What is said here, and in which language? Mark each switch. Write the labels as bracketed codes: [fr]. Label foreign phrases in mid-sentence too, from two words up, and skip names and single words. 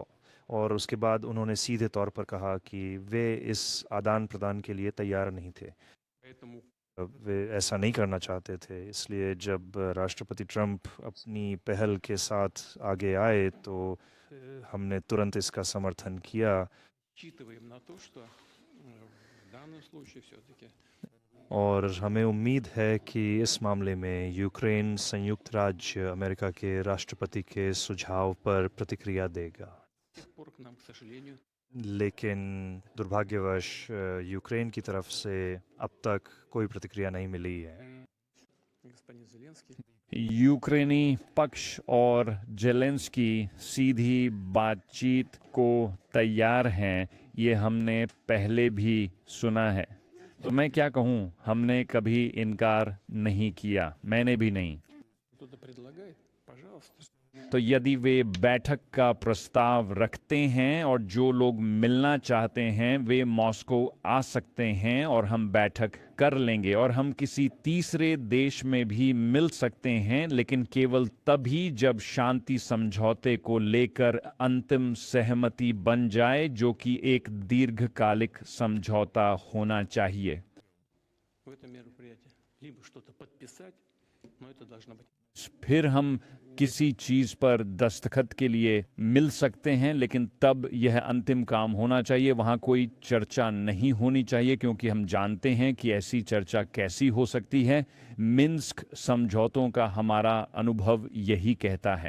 [hi] और उसके बाद उन्होंने सीधे तौर पर कहा कि वे इस आदान प्रदान के लिए तैयार नहीं थे। वे ऐसा नहीं करना चाहते थे। इसलिए जब राष्ट्रपति ट्रंप अपनी पहल के साथ आगे आए तो हमने तुरंत इसका समर्थन किया [ru] Рассчитываем на то, что в данном случае все-таки [hi] और हमें उम्मीद है कि इस मामले में यूक्रेन संयुक्त राज्य अमेरिका के राष्ट्रपति के सुझाव पर प्रतिक्रिया देगा। [ru] с тех пор к нам, к сожалению, [hi] लेकिन दुर्भाग्यवश यूक्रेन की तरफ से अब तक कोई प्रतिक्रिया नहीं मिली है। [ru] господин Зеленский [hi] यूक्रेनी पक्ष और जेलेंस्की सीधी बातचीत को तैयार हैं, ये हमने पहले भी सुना है। तो मैं क्या कहूँ, हमने कभी इनकार नहीं किया, मैंने भी नहीं। [ru] кто-то предлагает, пожалуйста. [hi] तो यदि वे बैठक का प्रस्ताव रखते हैं और जो लोग मिलना चाहते हैं वे मॉस्को आ सकते हैं और हम बैठक कर लेंगे और हम किसी तीसरे देश में भी मिल सकते हैं, लेकिन केवल तभी जब शांति समझौते को लेकर अंतिम सहमति बन जाए, जो कि एक दीर्घकालिक समझौता होना चाहिए। [ru] В этом мероприятии либо что-то подписать, но это должна быть [hi] फिर हम किसी चीज पर दस्तखत के लिए मिल सकते हैं, लेकिन तब यह अंतिम काम होना चाहिए। वहां कोई चर्चा नहीं होनी चाहिए, क्योंकि हम जानते हैं कि ऐसी चर्चा कैसी हो सकती है। मिन्स्क समझौतों का हमारा अनुभव यही कहता है।